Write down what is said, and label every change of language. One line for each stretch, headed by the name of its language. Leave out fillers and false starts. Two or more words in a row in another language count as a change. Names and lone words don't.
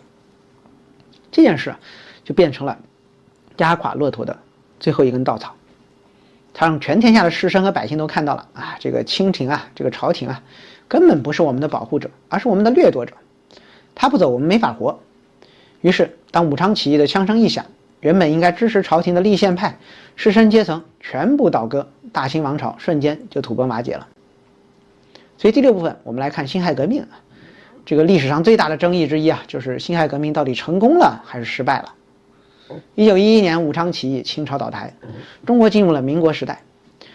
Chinese: 這件事就變成了壓垮駱駝的最後一根稻草，他讓全天下的士紳和百姓都看到了啊，這個清廷啊，這個朝廷啊，根本不是我們的保護者，而是我們的掠夺者。他不走，我們沒法活。於是，當武昌起義的槍聲一響，原本應該支持朝廷的立憲派士紳階層全部倒戈，大清王朝瞬間就土崩瓦解了。所以第6部分，我們來看辛亥革命啊。這個歷史上最大的爭議之一啊，就是辛亥革命到底成功了還是失敗了。1911年武昌起義，清朝倒台，中國進入了民國時代。